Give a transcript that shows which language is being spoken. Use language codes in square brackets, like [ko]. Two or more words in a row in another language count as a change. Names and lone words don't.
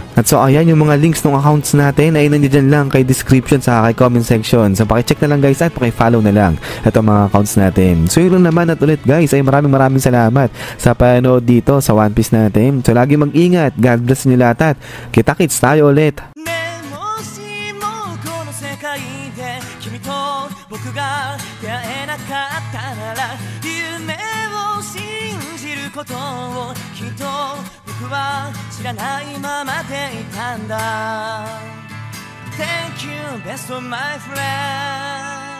[tl] At so ayan, yung mga links ng accounts natin ay nandiyan lang kay description sa kay comment section. So pakicheck na lang guys at pakifollow na lang itong mga accounts natin. So yun lang naman at ulit guys ay maraming salamat sa panood dito sa One Piece natin. So lagi mag-ingat, [en] God bless [tl] nyo lahat at kita-kits tayo ulit. [ja] 君と僕が出会えなかったなら夢を信じることをきっと僕は知らないままでいたんだ [en] Thank you best of my friend